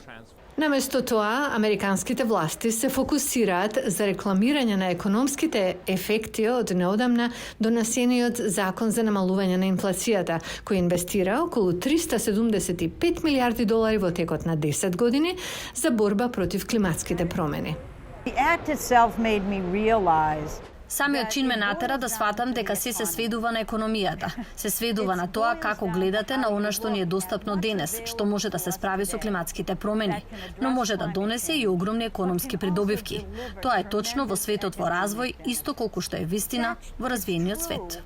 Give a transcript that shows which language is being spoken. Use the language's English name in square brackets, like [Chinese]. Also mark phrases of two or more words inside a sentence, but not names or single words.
[Macedonian] Наместо тоа, американските власти се фокусираат за рекламирање на економските ефекти од неодамна донесениот закон за намалување на инфлацијата, кој инвестира околу $375 милиарди во текот на 10 години за борба против климатските промени. [English] The act itself made me realize [Macedonian] Самиот чин ме натера да сватам дека се сведува на економијата. Се сведува на тоа како гледате на она што ни е достапно денес, што може да се справи со климатските промени, но може да донесе и огромни економски придобивки. Тоа е точно во светот во развој, исто колку што е вистина во развиениот свет.